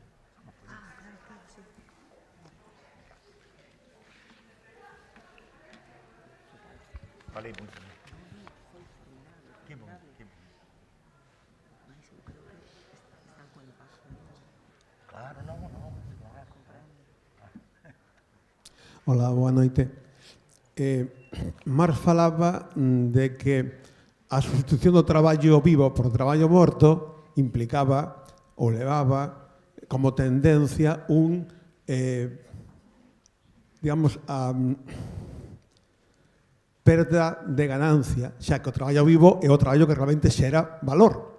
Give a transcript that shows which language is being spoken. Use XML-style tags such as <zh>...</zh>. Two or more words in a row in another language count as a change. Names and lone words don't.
<pt>Claro, sim. Falei muito, né? Que bom.</pt> <es>Mas eu creo que están con el paso.</es> <pt>Claro, não, claro.</pt> <gl>Hola, boa noite. Marx falaba de que a sustitución do traballo vivo por traballo morto implicaba ou levaba como tendencia digamos, a perda de ganancia, xa que o traballo vivo é o traballo que realmente xera valor.</gl>